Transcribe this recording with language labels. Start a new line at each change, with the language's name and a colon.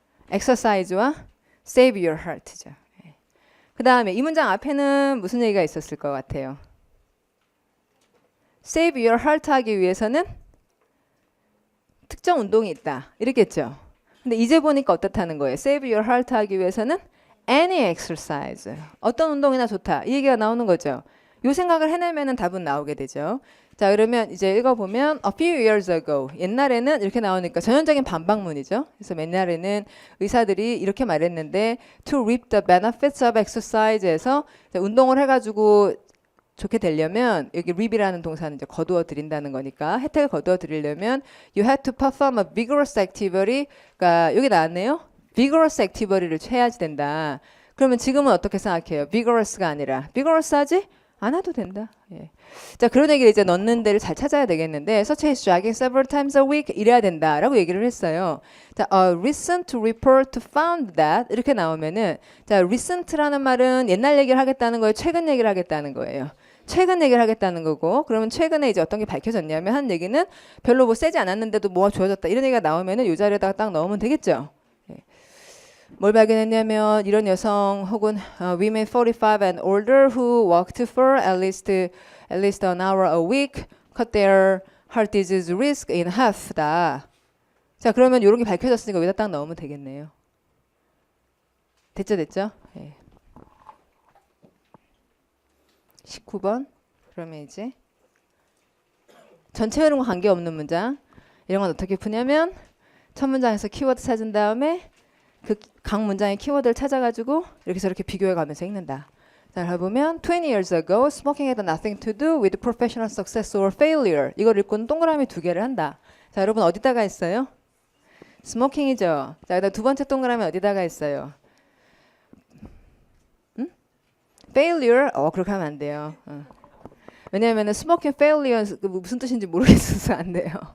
English: exercise와 save your heart죠.
Korean: 그 다음에 이 문장 앞에는 무슨 얘기가 있었을 것 같아요? Save your heart 하기 위해서는 특정 운동이 있다. 이랬겠죠. 근데 이제 보니까 어떻다는 거예요?
English: Save your heart 하기 위해서는 any exercise.
Korean: 어떤 운동이나 좋다. 이 얘기가 나오는 거죠. 이 생각을 해내면 답은 나오게 되죠. 자 그러면 이제 읽어보면 A few years ago. 옛날에는 이렇게 나오니까 전형적인 반박문이죠. 그래서 옛날에는 의사들이 이렇게 말했는데 To reap the benefits of exercise 에서 운동을 해가지고 좋게 되려면 여기 reap이라는 동사는 이제 거두어 드린다는 거니까 혜택을 거두어 드리려면 you had to perform a vigorous activity. 그러니까 여기 나왔네요. vigorous activity를 해야지 된다. 그러면 지금은 어떻게 생각해요? vigorous가 아니라 vigorous 하지? 안 해도 된다. 예. 자 그런 얘기를 이제 넣는 데를 잘 찾아야 되겠는데 such as jogging several times a week 이래야 된다라고 얘기를 했어요. 자, a recent report found that 이렇게 나오면은 자 recent라는 말은 옛날 얘기를 하겠다는 거예요. 최근 얘기를 하겠다는 거예요. 최근 얘기를 하겠다는 거고 그러면 최근에 이제 어떤 게 밝혀졌냐면 한 얘기는 별로 뭐 세지 않았는데도 뭐가 좋아졌다 이런 얘기가 나오면은 이 자리에다가 딱 넣으면 되겠죠. 예.
English: 뭘 발견했냐면 이런 여성 혹은 women 45 and older who worked for at least an hour a week cut their heart disease risk in half다.
Korean: 자 그러면 이런 게 밝혀졌으니까 여기다 딱 넣으면 되겠네요. 됐죠? 예. 19번 그러면 이제 전체 흐름과 관계없는 문장 이런 건 어떻게 푸냐면 첫 문장에서 키워드 찾은 다음에 그 각 문장의 키워드를 찾아가지고 이렇게 저렇게 비교해 가면서 읽는다.
English: 자, 해보면 20 years ago, smoking had nothing to do with professional success or failure.
Korean: 이걸 읽고는 동그라미 2개를 한다. 자, 여러분 어디다가 있어요? 스모킹이죠. 자, 그다음 두 번째 동그라미 어디다가 있어요? failure. 그렇게 하면 안 돼요. 왜냐하면 스모킹 failure 무슨 뜻인지 모르겠어서 안 돼요.